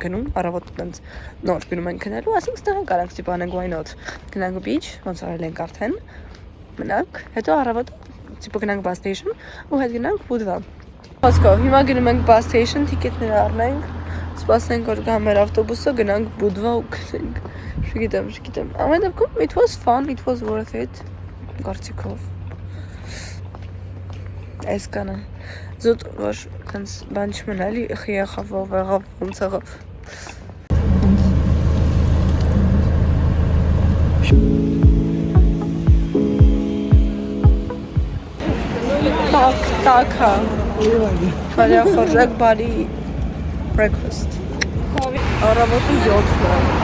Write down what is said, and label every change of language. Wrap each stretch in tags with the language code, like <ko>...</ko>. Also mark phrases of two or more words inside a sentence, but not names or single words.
<hy>գնում, առավոտ տենց նոր գնում ենք գնալու, ասենք ստեղ կարանք տիպ անենք</hy> <en>why not։</en> <hy>Գնանք beach, ոնց արել ենք արդեն, մնանք, հետո առավոտ տիպ գնանք</hy> <en>bus station</en> <hy>ու հետ գնանք Բուդվա։ Խոսքով, հիմա գնում ենք</hy> <en>bus station,</en> <hy>տիկետներ առնենք, սպասենք որ գա մեր ավտոբուսը, գնանք Բուդվա ու գնանք։ Չգիտեմ։ Ամեն դեպքում</hy> <en>it was fun, it was worth it։</en> <hy>Կարծիքով։ Այս կանա։ Զուտ որ տենց բան չմնալի, եղավ, ոնց եղավ։ Տակա։ Բարի խորժակ, բարի breakfast։ Առավոտը 7-ն է։</hy>